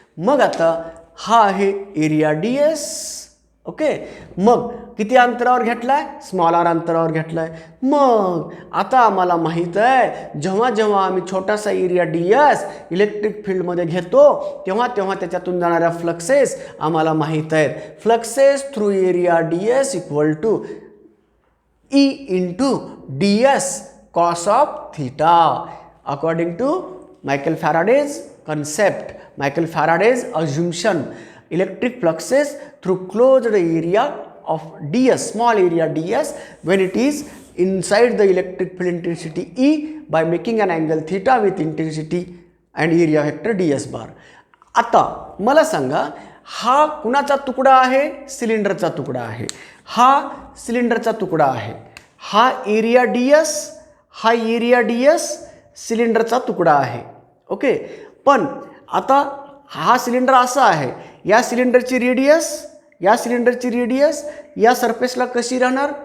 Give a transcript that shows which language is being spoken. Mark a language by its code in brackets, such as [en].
[mr] मग आता हा आहे एरिया ds. ओके. मग किती अंतरावर घेतलाय? स्मॉल आर अंतरावर घेतलाय. मग आता आम्हाला माहीत आहे जेव्हा जेव्हा आम्ही छोटासा एरिया ds इलेक्ट्रिक फील्डमध्ये घेतो तेव्हा तेव्हा त्याच्यातून जाणाऱ्या फ्लक्सेस आम्हाला माहीत आहेत. [en] Fluxes through area ds equal to E into ds cos of theta according to Michael Faraday's concept, Michael Faraday's assumption. Electric fluxes through closed area of ds, small area ds, when it is inside the electric field intensity E by making an angle theta with intensity and area vector ds bar. [mr] आता मला सांगा, हा कुणाचा तुकडा आहे? सिलेंडरचा तुकडा आहे. हा सिलेंडरचा तुकडा आहे. हा एरिया ds, हा एरिया ds सिलेंडरचा तुकडा आहे. ओके. पण आता हा सिलेंडर असा आहे, या सिलेंडरची रेडियस, या सिलेंडरची रेडियस या सरफेसला कशी राहणार?